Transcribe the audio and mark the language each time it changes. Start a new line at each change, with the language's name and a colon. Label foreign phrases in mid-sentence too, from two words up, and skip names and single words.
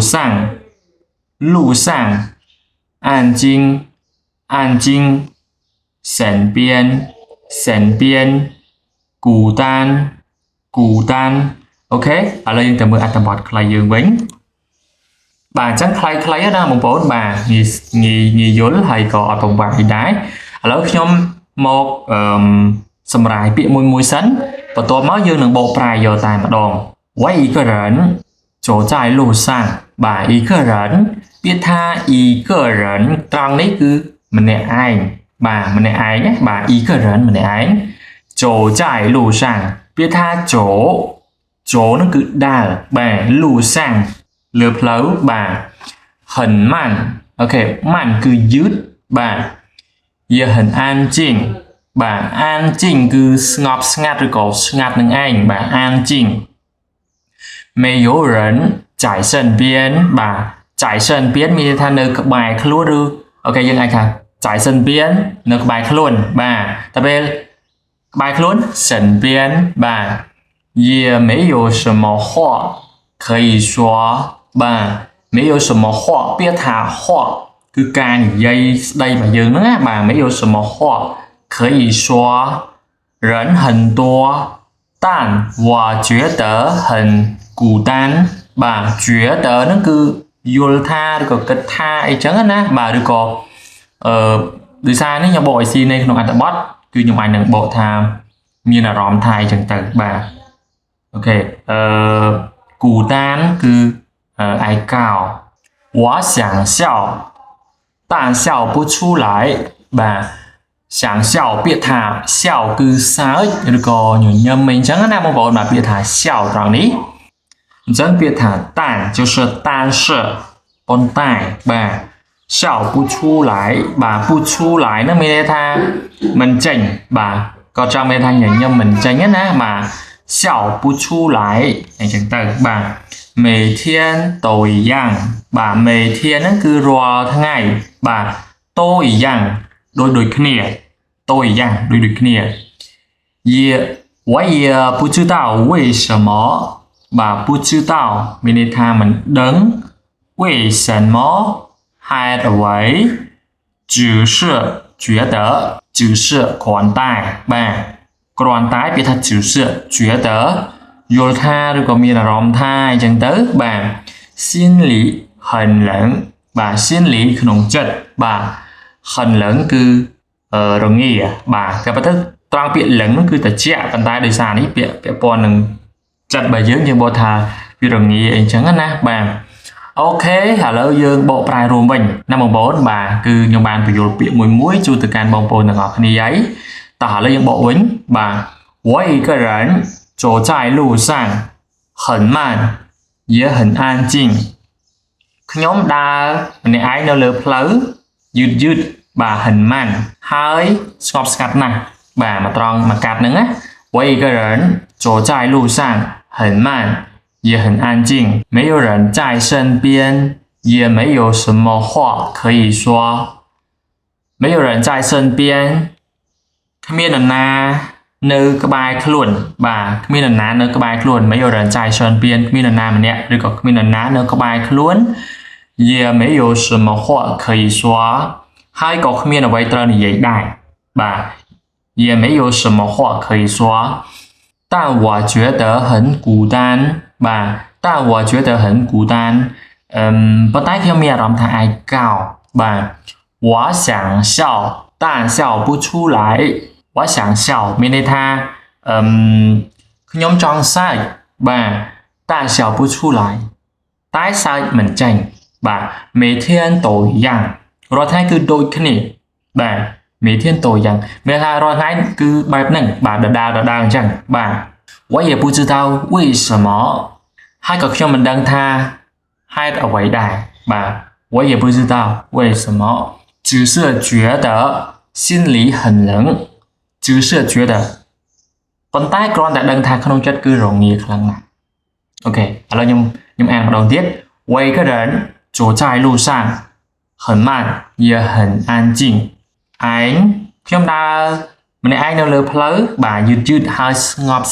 Chinese: 上安静身边孤单
Khmer: អូខេឥឡូវយើងទៅមើលអត្ថបទខ្លីយើងវិញបាទអញ្ចឹងខ្លីៗណាបងប្អូន បាទងាយយល់ហើយក៏អត់ពិបាកទេដែរឥឡូវខ្ញុំមកសម្រាយពាក្យមួយសិនបន្ទាប់មកយើងនឹងបកប្រែយកតែម្ដង
Chinese: 我一个人走在路上
Khmer: បាទ
Chinese: 一个人
Khmer: ពាក្យថា
Chinese: 一个人
Khmer: ត្រង់នេះគឺម្នាក់ឯងបាទម្នាក់ឯងណាបាទ
Chinese: 一个人
Khmer: ម្នាក់ឯង
Chinese: 走在路上
Khmer: ពាក្យថាចូលនោះគឺដើរបាទ 路上លើផ្លូវបាទ
Chinese: 很慢
Khmer: អូខេ慢គឺយឺតបាទ
Chinese: 也很安静
Khmer: បាទអានជីងគឺស្ងប់ស្ងាត់ឬក៏ស្ងាត់នឹងឯងបាទអានជីង
Chinese: 没有人在身边
Khmer: បាទ
Chinese: 在身边
Khmer: មានថានៅក្បែរខ្លួនឬអូខេយើងអាចថា
Chinese: 在身边
Khmer: នៅក្បែរខ្លួនបាទតែពេលក្បែរខ្លួន身边បាទ
Chinese: 也没有什么话可以说បាទ没有什么话
Khmer: ពាក្យថា
Chinese: 话
Khmer: គឺការនិយាយស្ដីរបស់យើងហ្នឹងណាបាទ
Chinese: 没有什么话可以说人很多但我觉得很孤单បាទ觉得
Khmer: ហ្នឹងគឺយល់ថា ឬក៏គិតថាអីចឹងណាបាទឬក៏ដោយសារនេះខ្ញុំបកឲ្យស៊ីនៅក្នុងអត្ថបទគឺខ្ញុំអាចនឹងបកថាមានអារម្មណ៍ថាអីចឹងទៅបាទអូខេ孤单គឺឯកោ我
Chinese: 想笑但笑不出来
Khmer: បាទ
Chinese: 想笑
Khmer: ពាក្យថា笑គឺសើចឬក៏ញញឹមអីចឹងណាបងប្អូនបាទពាក្យថា笑 ត្រង់នេះអញ្ចឹងពាក្យថា
Chinese: 但就是但是
Khmer: ប៉ុន្តែបាទ
Chinese: 笑不出来
Khmer: បាទ
Chinese: 不出来
Khmer: ហ្នឹងមានន័យថាមិនចេញបាទក៏ចង់មានថាញញឹមមិនចេញណា បាទ
Chinese: 笑不出来
Khmer: អញ្ចឹងទៅបាទ
Chinese: 每天都一样
Khmer: បាទ每天ហ្នឹងគឺរាល់ថ្ងៃបាទ
Chinese: 都一样
Khmer: ដូចគ្នា
Chinese: 都一样
Khmer: ដូចគ្នា
Chinese: 我也不知道为什么
Khmer: បាទ
Chinese: 不知道
Khmer: មានន័យថាមិនដឹង为什么ហេតុអ្វី
Chinese: 只是觉得只是款待吧款待别他只是觉得有他
Khmer: ឬក៏មានអារម្មណ៍ថាអញ្ចឹងទៅបាទ
Chinese: 心里很冷
Khmer: បាទ心里ក្នុងចិត្តបាទ
Chinese: 很冷
Khmer: គឺរងាបាទតែបើទៅត្រង់ពាក្យលឹងនោះគឺត្រជាក់ប៉ុន្តែដោយសារនេះពាក្យពាក់ព័ន្ធនឹងចិត្តរបស់យើងបកថាវារងា អីចឹងណាបាទអូខេឥឡូវយើងបកប្រែរួមវិញណាបងប្អូនបាទគឺខ្ញុំបានបញ្យល់ពាក្យមួយជូនទៅកាន់បងប្អូនទាំងអស់គ្នាហើយតោះឥឡូវយើងបកវិញបាទ
Chinese: 我一个人走在路上很慢也很安静
Khmer: ខ្ញុំដើរម្នាក់ឯងនៅលើផ្លូវយឺតបាទ
Chinese: 很慢
Khmer: ហើយស្ងប់ស្ងាត់ណាស់បាទមកត្រង់មកកាត់ហ្នឹងណា
Chinese: 我一个人走在路上很慢也很安静没有人在身边也没有什么话可以说没有人在身边
Khmer: គ្មាននរណានៅក្បែរខ្លួនបាទគ្មាននរណា នៅក្បែរខ្លួន
Chinese: 没有人在身边
Khmer: គ្មាននរណាម្នាក់ឬក៏គ្មាននរណានៅក្បែរខ្លួន
Chinese: 也没有什么话可以说
Khmer: ហើយក៏គ្មានអ្វីត្រូវនិយាយដែរបាទ
Chinese: 也没有什么话可以说但我觉得很孤单បាទ但我觉得很孤单
Khmer: ប៉ុន្តែខ្ញុំមានអារម្មណ៍ថាឯកោបាទ
Chinese: 我想笑但笑不出来我想笑
Khmer: មានន័យថា ខ្ញុំចង់សើចបាទ
Chinese: 但笑不出来
Khmer: តែសើចមិនចេញបាទ
Chinese: 每天都一样
Khmer: រាល់ថ្ងៃគឺដូចគ្នាបាទ
Chinese: 每天都一样
Khmer: មានថារាល់ថ្ងៃគឺបែបហ្នឹងបាទដដែលអញ្ចឹងបាទ
Chinese: 我也不知道为什么
Khmer: ហើយក៏ខ្ញុំមិនដឹងថាហេតុអ្វីដែរបាទ
Chinese: 我也不知道为什么只是觉得心里很冷只是觉得
Khmer: ប៉ុន្តែគ្រាន់តែដឹងថាក្នុងចិត្តគឺរងាខ្លាំងណាស់អូខេឥឡូវខ្ញុំអានម្ដងទៀត
Chinese: 我一个人走在路上很慢也很安静
Khmer: ឯងខ្ញុំដើរម្នាក់ឯងនៅលើផ្លូវបាទយឺតហើយស្ងប់